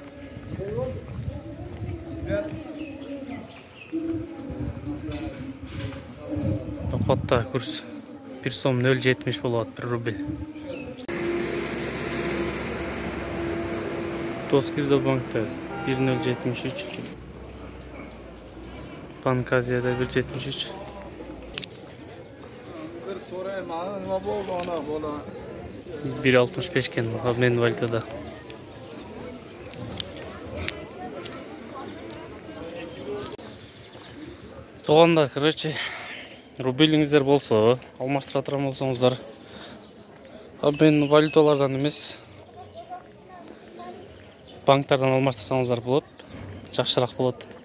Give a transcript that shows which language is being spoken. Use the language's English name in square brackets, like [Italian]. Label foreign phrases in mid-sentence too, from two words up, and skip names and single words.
[Kyrgyz] Нокотта курс 1 сом 0,70 болот, 1 рубль. Тоскирдо банкта 1,073. [Uzbek] Bank Aziyada 1,73. Bir so'rayman, nima bo'ldi ona bola? 1,65 ekan обмен valyutada. [Kyrgyz] Туугандар, короче, рублиңиздер болсо, алмаштыра турган болсоңуздар, обмен валюталардан эмес, банктардан алмаштырсаңыздар болот, жакшыраак болот.